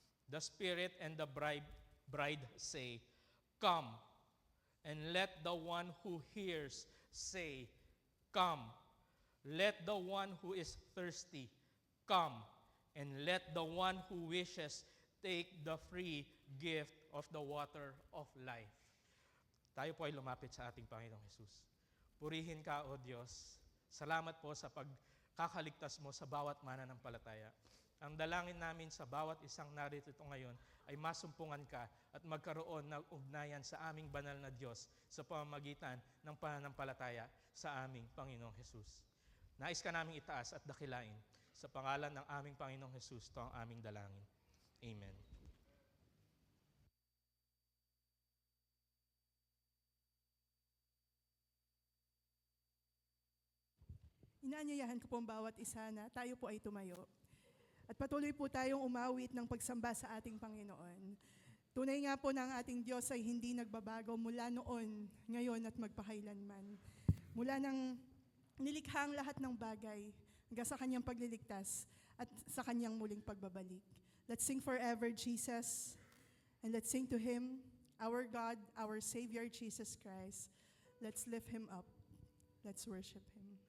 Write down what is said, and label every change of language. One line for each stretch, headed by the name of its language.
English: The Spirit and the bride say, 'Come,' and let the one who hears say, 'Come.' Let the one who is thirsty come, and let the one who wishes take the free gift of the water of life."
Filipino: Tayo po ay lumapit sa ating Panginoong Jesus. Purihin ka, O Diyos. Salamat po sa pagkakaligtas mo sa bawat mananampalataya. Ang dalangin namin sa bawat isang narito ngayon ay masumpungan ka at magkaroon ng ugnayan sa aming banal na Diyos sa pamamagitan ng pananampalataya sa aming Panginoong Jesus. Nais ka naming itaas at dakilain. Sa pangalan ng aming Panginoong Jesus, ito ang aming dalangin. Amen. Inaanyayahan ko po ang bawat isa na tayo po ay tumayo. At patuloy po tayong umawit ng pagsamba sa ating Panginoon. Tunay nga po na ang ating Diyos ay hindi nagbabago mula noon, ngayon at magpakailanman. Mula nang nilikha ang lahat ng bagay hanggang sa kanyang pagliligtas at sa kanyang muling pagbabalik.
English: Let's sing forever, Jesus, and let's sing to Him, our God, our Savior, Jesus Christ. Let's lift Him up. Let's worship Him.